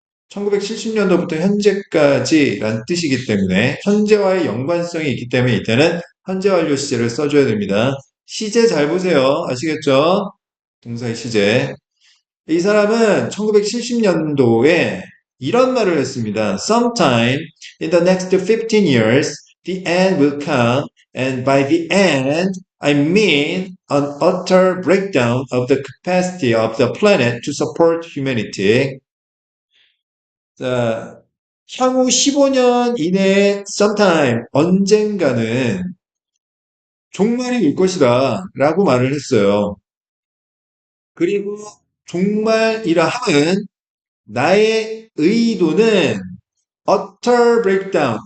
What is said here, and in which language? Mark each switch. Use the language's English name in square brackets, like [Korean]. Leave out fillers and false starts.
[Korean] 1970년도부터 현재까지란 뜻이기 때문에 현재와의 연관성이 있기 때문에 이때는 현재 완료 시제를 써줘야 됩니다. 시제 잘 보세요. 아시겠죠? 동사의 시제. 이 사람은 1970년도에 이런 말을 했습니다. [English] Sometime in the next 15 years, the end will come, and by the end, I mean an utter breakdown of the capacity of the planet to support humanity. [Korean] 자, 향후 15년 이내에 sometime, 언젠가는 종말이 올 것이다 라고 말을 했어요. 그리고 종말이라 함은 나의 의도는 [English] utter breakdown.